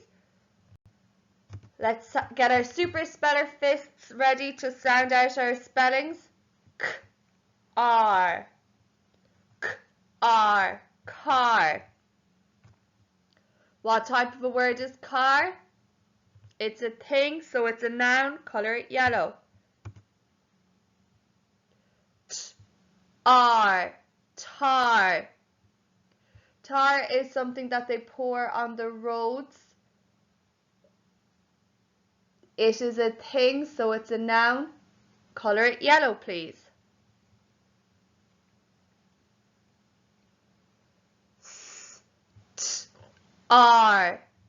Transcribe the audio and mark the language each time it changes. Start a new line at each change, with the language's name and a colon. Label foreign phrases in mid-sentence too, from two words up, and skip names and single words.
English: Let's get our super speller fists ready to sound out our spellings. K-R, K-R, car. What type of a word is car? It's a thing, so it's a noun. Color it yellow. T-R, tar. Tar is something that they pour on the roads. It is a thing, so it's a noun. Color it yellow, please. S-T-R.